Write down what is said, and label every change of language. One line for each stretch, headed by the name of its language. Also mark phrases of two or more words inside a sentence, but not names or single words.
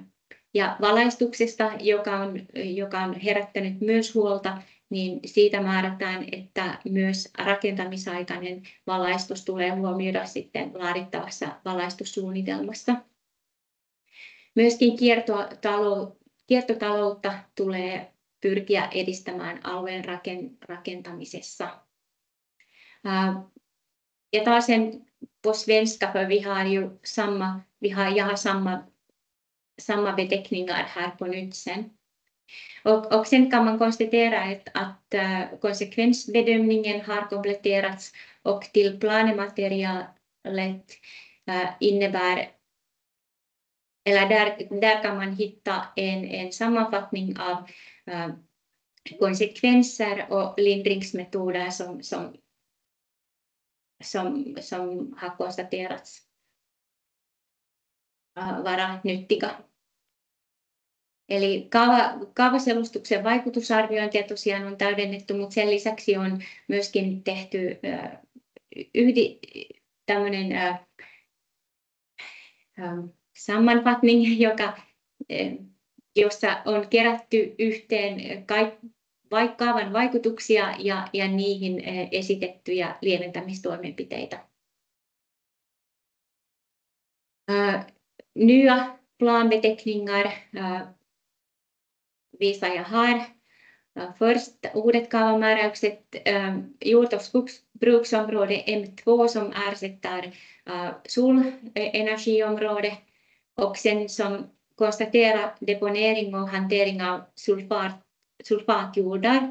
Finnish: Ja valaistuksesta, joka on herättänyt myös huolta, niin siitä määrätään, että myös rakentamisaikainen valaistus tulee huomioida sitten laadittavassa valaistussuunnitelmassa. Myöskin kiertotaloutta tulee pyrkiä edistämään alueen rakentamisessa. Ja taas
Swedish: på svenska, för vi har ju samma beteckningar här på nytt sen. Och sen kan man konstatera att konsekvensbedömningen har kompletterats och till planematerialet innebär, eller där kan man hitta en sammanfattning av konsekvenser och lindringsmetoder som har konstaterats vara nyttiga.
Finnish: Eli kaavaselustuksen vaikutusarviointia tosiaan on täydennetty, mutta sen lisäksi on myöskin tehty tämmöinen sammanfattning, jossa on kerätty yhteen kaavan vaikutuksia ja niihin esitettyjä lieventämistoimenpiteitä.
Swedish: Nya planbeteckningar visar jag här. Först
Finnish: uudet kaavamääräykset,
Swedish: jord- och skogsbruksområde M2 som ersätter solenergiområde och sen som konstaterar deponering och hantering av sulfatjordar.